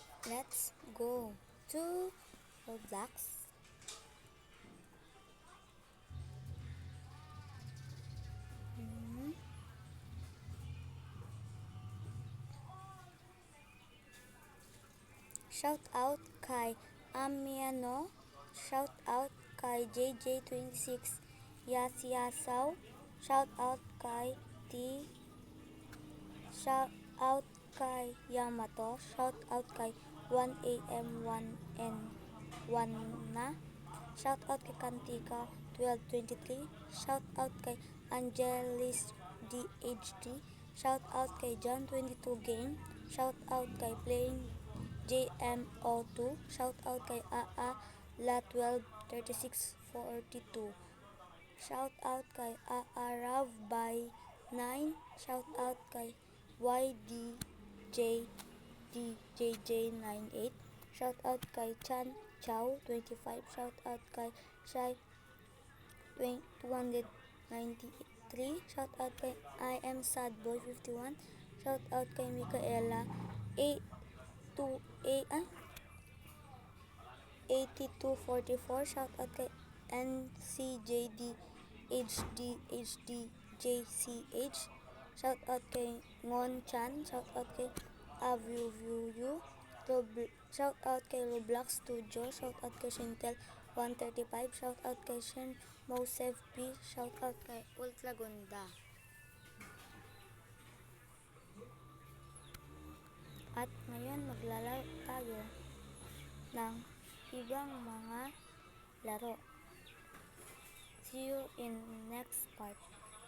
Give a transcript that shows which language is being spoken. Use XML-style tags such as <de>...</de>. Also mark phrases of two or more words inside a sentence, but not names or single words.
<en>Let's go to Roblox. Mhm. Shout out</en> <tl>kay Amiano.</tl> <en>Shout out</en> <tl>kay JJ26 Yasyasaw.</tl> <en>Shout out</en> <tl>kay T.</tl> <en>Shout out</en> <tl>kay Yamato.</tl> <en>Shout out</en> <tl>kay 1am 1n 1 na.</tl> <en>Shout out</en> <tl>kay Kantika 1223.</tl> <en>Shout out</en> <tl>kay Angelis DHD.</tl> <en>Shout out</en> <tl>kay John 22 Game.</tl> <en>Shout out</en> <tl>kay Playing JMO2.</tl> <en>Shout out</en> <tl>kay AA La 123642.</tl> <en>Shout out</en> <tl>kay AA Rav by 9.</tl> <en>Shout out</en> <tl>kay YDJ DJJ98.</tl> <en>Shout out</en> <tl>kay Chan Chow 25.</tl> <en>Shout out</en> <tl>kay Shai 293.</tl> <en>Shout out</en> <tl>kay I am Sad Boy 51.</tl> <en>Shout out</en> <tl>kay Micaela A2A 8244.</tl> <en>Shout out</en> <tl>kay NCJD HDHDJCH.</tl> <en>Shout out</en> <tl>kay Ngon Chan.</tl> <en>Shout out</en> <tl>kay Avyuvyuyu.</tl> <en>Shout out</en> <tl>kay Roblox Studio.</tl> <en>Shout out</en> <tl>kay Shintel 135.</tl> <en>Shout out</en> <tl>kay Shen Mosef P.</tl> <en>Shout out</en> <tl>kay Ultra Gunda. At ngayon maglalaro tayo ng ibang mga laro.</tl> <en>See you in next part.</en>